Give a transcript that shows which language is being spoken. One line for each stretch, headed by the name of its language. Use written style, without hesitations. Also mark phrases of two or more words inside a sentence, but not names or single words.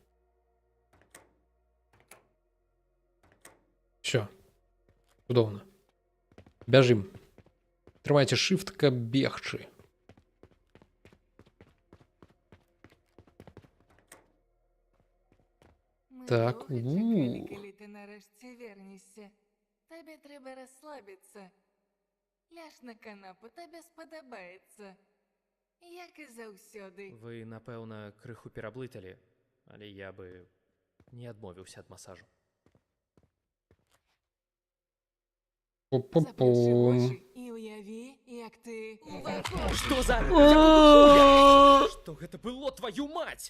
Russian: Всё.
Belarusian: Цудоўна. Бяжым. Трымайце shift, каб бегчы. Так,
Ukrainian: Калі ти нарешті вернешся. Тобі треба розслабитися. Ляж на канапу, тобі сподобається.
Belarusian: Як і заўсёды. Вы, напэўна, крыху пераблыталі, але я бы не адмовіўся ад масажу. Заплюшчы вочы і уяві, як ти... Што за... Што гэта было,
Russian: твою мать?